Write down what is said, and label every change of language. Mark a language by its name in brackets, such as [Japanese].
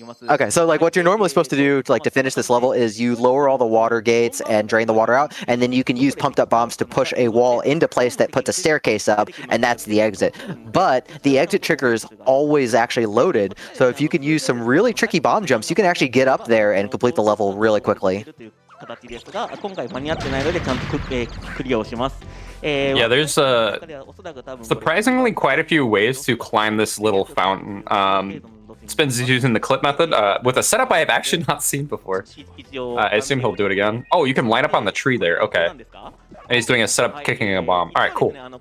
[English] Okay, so like what you're normally supposed to do to like to finish this level is you lower all the water gates and drain the water out, and then you can use pumped up bombs to push a wall into place that puts a staircase up, and that's the exit. But the exit trigger is always actually loaded, so if you can use some really tricky bomb jumps, you can actually get up there and complete the level really quickly. [Japanese] 形ですが、今回間に合ってないのでちゃんとクリアをします。 [English] Yeah, there's surprisingly quite a few ways to climb this little fountain. Spins is using the clip method with a setup I have actually not seen before. I assume he'll do it again. Oh, you can line up on the tree there. Okay. And he's doing a setup kicking a bomb. All right, cool.